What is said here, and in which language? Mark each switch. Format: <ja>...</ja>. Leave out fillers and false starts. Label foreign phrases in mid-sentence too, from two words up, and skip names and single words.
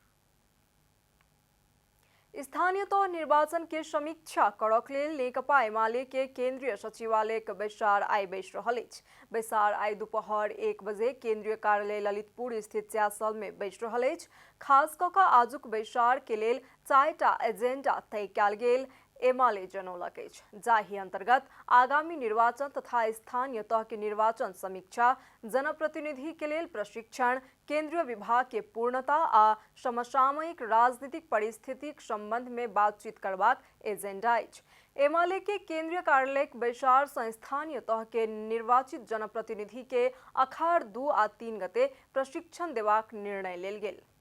<mai>स्थानीय तौर निर्वाचन के समीक्षा करक लेल नेकपा एमाले के केंद्रीय सचिवालय के बैसार आई बैस रहल अछि। बैसार आई दोपहर 1 बजे केंद्रीय कार्यालय ललितपुर स्थित च्यासल में बैस रहल अछि। खास कऽ कऽ आजुक बैसार के लेल 4टा एजेंडा तय कयल गेल एमाले जनौलक अछि, जाहि अंतर्गत आगामी निर्वाचन तथा स्थानीय तह के निर्वाचन समीक्षा, जनप्रतिनिधि के लेल प्रशिक्षण, केंद्रीय विभाग के पूर्णता आ समसामयिक राजनीतिक परिस्थितिक संबंध में बातचीत करबाक एजेंडा अछि। एमाले के केंद्रीय कार्यालय बैसार से स्थानीय तह के निर्वाचित जनप्रतिनिधि के अखाड़ 2 आ 3 गते प्रशिक्षण देबाक निर्णय लेल गेल।</mai>